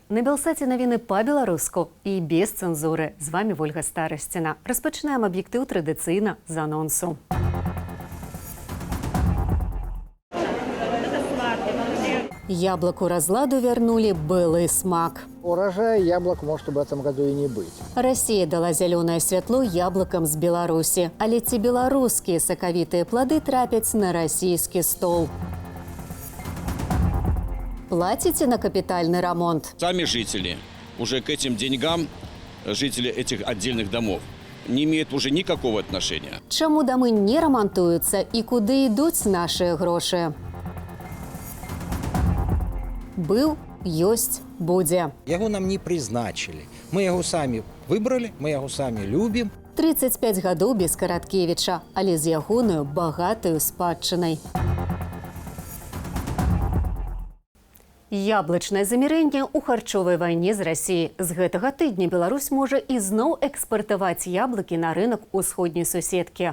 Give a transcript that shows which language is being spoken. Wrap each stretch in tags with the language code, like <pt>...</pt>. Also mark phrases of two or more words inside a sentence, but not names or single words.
<be>На Белсаце навіны па-беларуску і без цэнзуры. З вами Вольга Старасціна. Распачынаем аб'ектыў традыцыйна з анонсу. Яблоку разладу вернули былый смак.</be> <ru>Урожая яблок может в этом году и не быть. Россия дала зеленое святло яблокам</ru> <be>з Беларусі. Але ці беларускія сакавітыя плады трапяць на</be> <ru>российский стол? Платите на капитальный ремонт? Сами жители уже к этим деньгам, жители этих отдельных домов, не имеют уже никакого отношения.</ru> <be>Чаму дамы не ремонтуются и куды идут наши гроши? Был, ёсць, будзе. Яго нам не призначили.</be> <ru>Мы его сами выбрали, мы его сами любим.</ru> <be>35 гадоў без Караткевіча, але з ягоную багатую спадчынай. Яблычнае замірэнне ў харчовай вайне з Расіяй. З гэтага тыдня Беларусь можа ізноў экспартаваць яблыкі на рынок усходняй суседкі.</be>